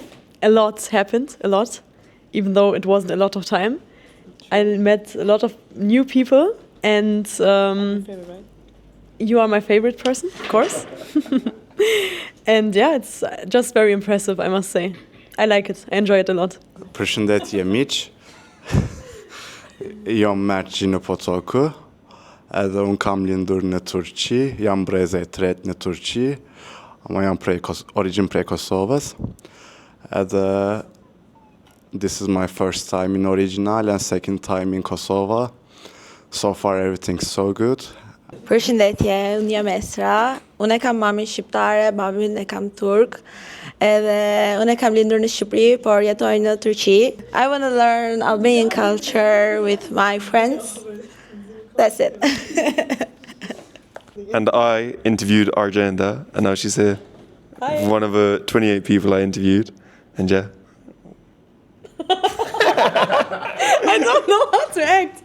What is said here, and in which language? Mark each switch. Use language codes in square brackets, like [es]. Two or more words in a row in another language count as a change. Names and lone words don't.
[en] A lot happened, even though it wasn't a lot of time. I met a lot of new people, and you are my favorite person, of course. And yeah, it's just very impressive, I must say. I like it. I enjoy it a lot. [sq] Përshëndetje miq. Jam Mergjin po Toka. Edhe un kam lindur në Turqi, jam breza e tretë në Turqi. Ama jam origin prej Kosovës. [en] Edhe this is my first time in OriginAL and second time in Kosovo. So far everything's so good. [sq] Përshëndetje, unë jam Esra. Unë e kam mamin shqiptare, babin e kam turk. Edhe unë e kam lindur në Shqipëri, por jetoj në Turqi. [en] I want to learn Albanian culture with my friends. That's it. And I interviewed Arjanda, and now she's here. Hi. One of the 28 people I interviewed. And yeah. I don't know how to act.